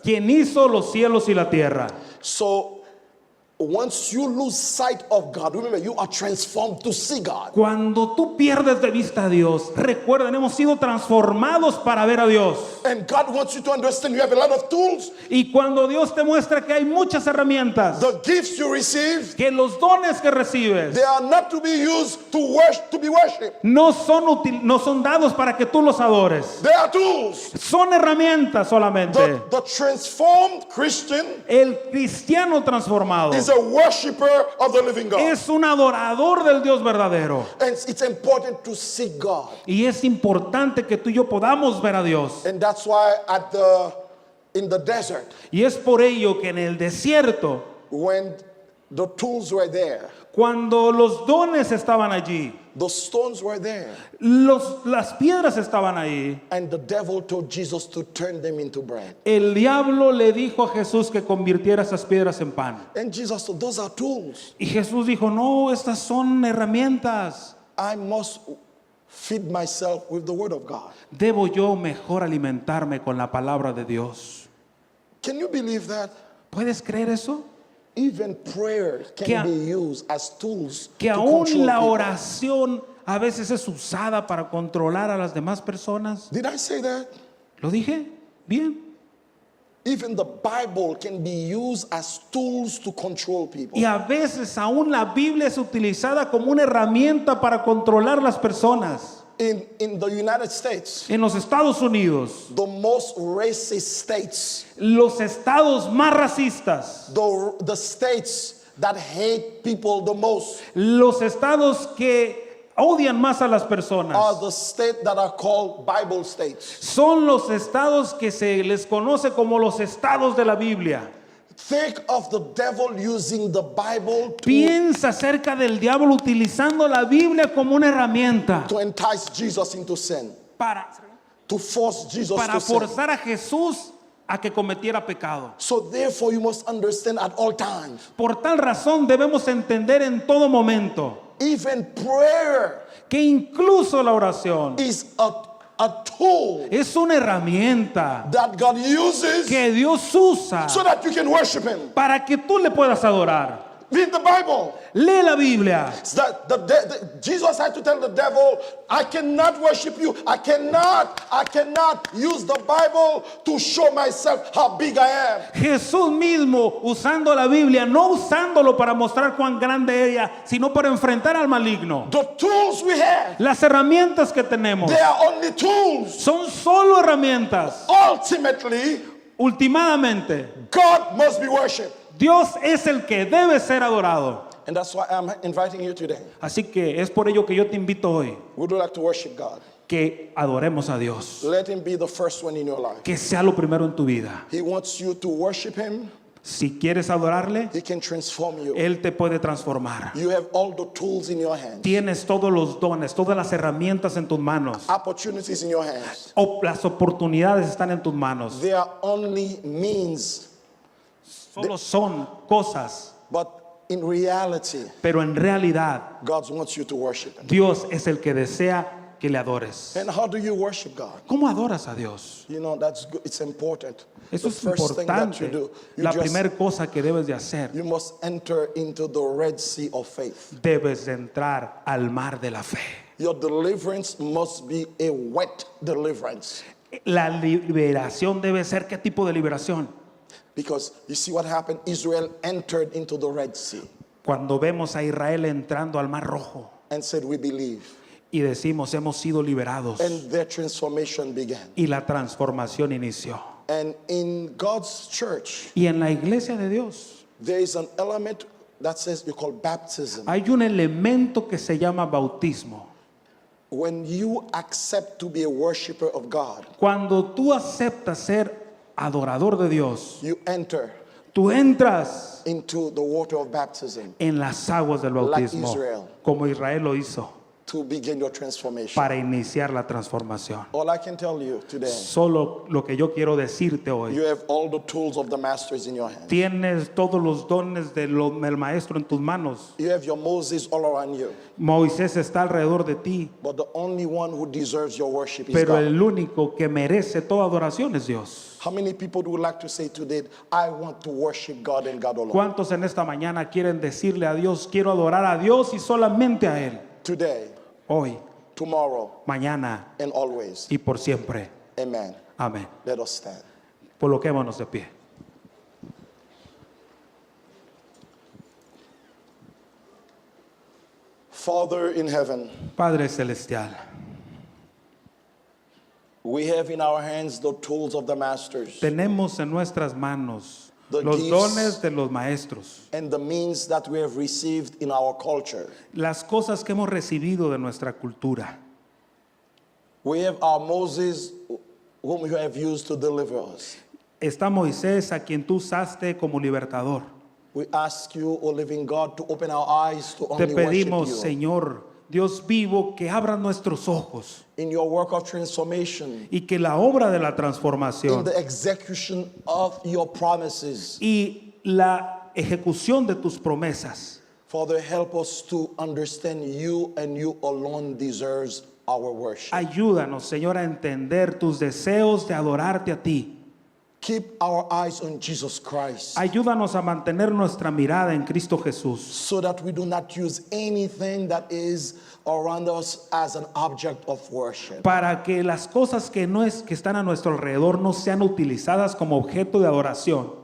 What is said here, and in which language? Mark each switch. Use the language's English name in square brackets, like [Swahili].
[Spanish] quien hizo los cielos y la tierra. [English] So once you lose sight of God, remember you are transformed to see God. [Spanish] Cuando tú pierdes de vista a Dios, recuerden, hemos sido transformados para ver a Dios. [English] And God wants you to understand you have a lot of tools. [Spanish] Y cuando Dios te muestra que hay muchas herramientas, [English] The gifts you receive, [Spanish] que los dones que recibes [English] they are not to be used to be worshipped. [Spanish] no son dados para que tú los adores. [English] They are tools. [Spanish] Son herramientas solamente. [English] The transformed Christian [Spanish] El cristiano transformado [English] is a worshiper of the living God. [Spanish] es un adorador del Dios verdadero. [English] And it's important to seek God. [Spanish] Y es importante que tú y yo podamos ver a Dios. [English] And that's why in the desert, [Spanish] Y es por ello que en el desierto, [English] when the tools were there, [Spanish] cuando los dones estaban allí, [English] the stones were there, [Spanish] las piedras estaban ahí, [English] and the devil told Jesus to turn them into bread. [Spanish] el diablo le dijo a Jesús que convirtiera esas piedras en pan. [English] And Jesus said, those are tools. [Spanish] Y Jesús dijo, no, estas son herramientas. [English] I must feed myself with the word of God. [Spanish] Debo yo mejor alimentarme con la palabra de Dios. [English] Can you believe that? [Spanish] ¿Puedes creer eso? [English] Even prayer [Spanish] Que [English] can be used as tools [Spanish] Que [English] to [Spanish] aún [English] control [Spanish] la [English] people. [Spanish] oración a veces es usada para controlar a las demás personas. [English] Did I say that? [Spanish] ¿Lo dije? Bien. [English] Even the Bible can be used as tools to control people. [Spanish] Y a veces aún la Biblia es utilizada como una herramienta para controlar las personas. [English] In the United States, [Spanish] En los Estados Unidos, [English] the most racist states, [Spanish] los estados más racistas, [English] the states that hate people the most, [Spanish] los estados que odian más a las [English] are [Spanish] personas, [English] the states that are called Bible states. [Spanish] son los estados que se les conoce como los estados de la Biblia. [English] Think of the devil using the Bible [Spanish] Piensa acerca del diablo utilizando la Biblia como una herramienta [English] to entice Jesus into sin, [Spanish] para [English] to force Jesus to sin. [Spanish] forzar a Jesús a que cometiera pecado. [English] So therefore you must understand at all times, [Spanish] Por tal razón debemos entender en todo momento [English] even prayer [Spanish] que incluso la oración [English] is a tool [Spanish] es una herramienta [English] that God uses [Spanish] que Dios usa [English] so that you can worship Him. [Spanish] para que tú le puedas adorar. [English] Read the Bible. [Spanish] Lee la Biblia. [English] Jesus had to tell the devil, I cannot worship you. I cannot use the Bible to show myself how big I am. [Spanish] Jesús mismo usando la Biblia, no usándolo para mostrar cuán grande ella, sino para enfrentar al maligno. [English] The tools we have, [Spanish] Las herramientas que tenemos [English] they are only tools. [Spanish] son solo herramientas. [English] Ultimately, [Spanish] Últimamente, [English] God must be worshipped. [Spanish] Dios es el que debe ser adorado. [English] And that's why I'm inviting you today. [Spanish] Así que es por ello que yo te invito hoy [English] Would you like to worship God? [Spanish] que adoremos a Dios. [English] Let him be the first one in your life. [Spanish] Que sea lo primero en tu vida. [English] He wants you to worship him. [Spanish] Si quieres adorarle, [English] He can transform you. [Spanish] Él te puede transformar. [English] You have all the tools in your hands, [Spanish] Tienes todos los dones, todas las herramientas en tus manos. [English] opportunities in your hands. [Spanish] Las oportunidades están en tus manos. [English] They are only means, [Spanish] Solo son cosas, [English] but in reality, [Spanish] pero en realidad [English] God wants you to worship him. [Spanish] Dios es el que desea que le adores. [English] And how do you worship God? [Spanish] ¿Cómo adoras a Dios? [English] You know, that's good. It's important. [Spanish] Eso [English] The [Spanish] es [English] first thing that you [Spanish] importante. [English] do, [Spanish] La primera cosa que debes de hacer, [English] you must enter into the Red Sea of faith. [Spanish] debes de entrar al mar de la fe. [English] Your deliverance must be a wet deliverance. [Spanish] La liberación debe ser, ¿qué tipo de liberación? [English] Because you see what happened? Israel entered into the Red Sea [Spanish] Cuando vemos a Israel entrando al mar rojo [English] and said, we believe. [Spanish] y decimos hemos sido liberados, [English] And their transformation began. [Spanish] y la transformación inició. [English] And in God's church, [Spanish] Y en la iglesia de Dios [English] there is an element that says you call baptism. [Spanish] hay un elemento que se llama bautismo. [English] When you accept to be a worshiper of God, [Spanish] Cuando tú aceptas ser adorador de Dios, [English] you enter [Spanish] tú entras [English] into the water of baptism [Spanish] en las aguas del bautismo, [English] Israel. [Spanish] como Israel lo hizo, [English] to begin your transformation. [Spanish] para iniciar la transformación. [English] All I can tell you today, [Spanish] Solo lo que yo quiero decirte hoy, [English] you have all the tools of the masters in your hands. [Spanish] tienes todos los dones del maestro en tus manos. [English] You have your Moses all around you. [Spanish] Moisés está alrededor de ti, [English] But the only one who deserves your worship is [Spanish] pero [English] God. [Spanish] el único que merece toda adoración es Dios. [English] How many people would like to say today, I want to worship God and God alone? [Spanish] ¿Cuántos en esta mañana quieren decirle a Dios, quiero adorar a Dios y solamente a Él? [English] Today, [Spanish] Hoy, [English] tomorrow, [Spanish] mañana [English] and always. [Spanish] y por siempre. [English] Amen. [Spanish] Amén. [English] Let us stand. [Spanish] Coloquémonos de pie. [English] Father in heaven, [Spanish] Padre Celestial, [English] we have in our hands the tools of the masters [Spanish] tenemos en nuestras manos [English] The [Spanish] los [English] gifts. [Spanish] dones de los maestros, [English] and the means that we have received in our culture. [Spanish] las cosas que hemos recibido de nuestra cultura. [English] We have our Moses, whom you have used to deliver us. [Spanish] Está Moisés, a quien tú usaste como libertador. [English] We ask you, O living God, to open our eyes to [Spanish] Te [English] only [Spanish] pedimos, [English] worship you. [Spanish] Señor, Dios vivo, que abran nuestros ojos [English] In your work of transformation, [Spanish] y que la obra de la [English] in [Spanish] transformación [English] the execution of your promises, [Spanish] y la ejecución de tus promesas, [English] Father, help us to understand you and you alone deserves our worship. [Spanish] ayúdanos, Señor, a entender tus deseos de adorarte a ti. [English] Keep our eyes on Jesus Christ [Spanish] Ayúdanos a mantener nuestra mirada en Cristo Jesús, [English] so that we do not use anything that is around us as an object of worship. [Spanish] para que las cosas que están a nuestro alrededor no sean utilizadas como objeto de adoración.